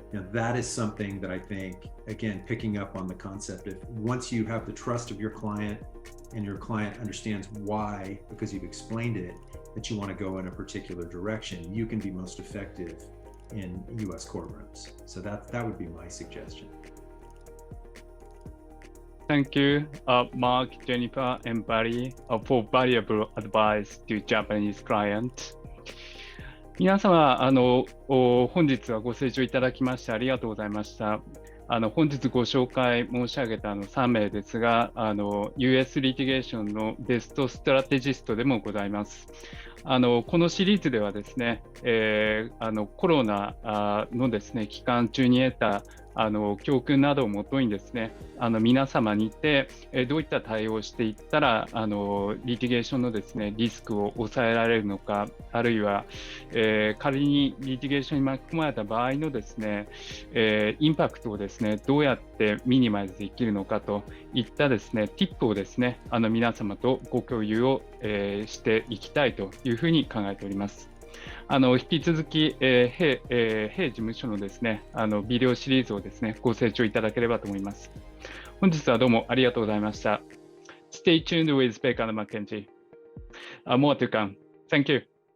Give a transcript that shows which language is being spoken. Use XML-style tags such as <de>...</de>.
<en>That is something that I think, again, picking up on the concept of once you have the trust of your client and your client understands why, because you've explained it, that you want to go in a particular direction, you can be most effective in US courtrooms. So that would be my suggestion. Thank you, Mark, Jennifer, and Barry, for valuable advice to Japanese clients.</en> <ja>皆様、本日はご清聴いただきましてありがとうございました。本日ご紹介申し上げた3名ですが、US Litigation のベストストラテジストでもございます。このシリーズではですね、コロナのですね、期間中に得た教訓などをもとにですね、皆様にて、どういった対応をしていったらリティゲーションのですね、リスクを抑えられるのか、あるいは、仮にリティゲーションに巻き込まれた場合のですね、インパクトをですね、どうやってミニマイズできるのかといったですね、ティップをですね、皆様とご共有を、していきたいというふうに考えております。引き続き、弊事務所のですね、ビデオシリーズをですね、ご清聴いただければと思います。本日はどうもありがとうございました。</ja> <en>Stay tuned with Baker & McKenzie. More to come. Thank you.</en>